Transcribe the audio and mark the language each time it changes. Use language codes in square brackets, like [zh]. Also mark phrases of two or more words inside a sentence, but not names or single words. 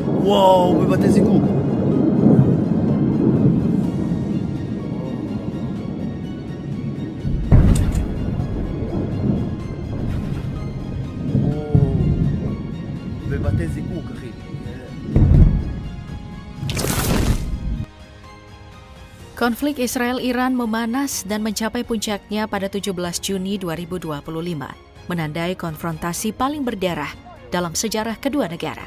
[pt] Wow, vai bater esse cu. Vai bater esse cu, Kahit. [id] Konflik Israel-Iran memanas dan mencapai puncaknya pada 17 Juni 2025, menandai konfrontasi paling berdarah dalam sejarah kedua negara.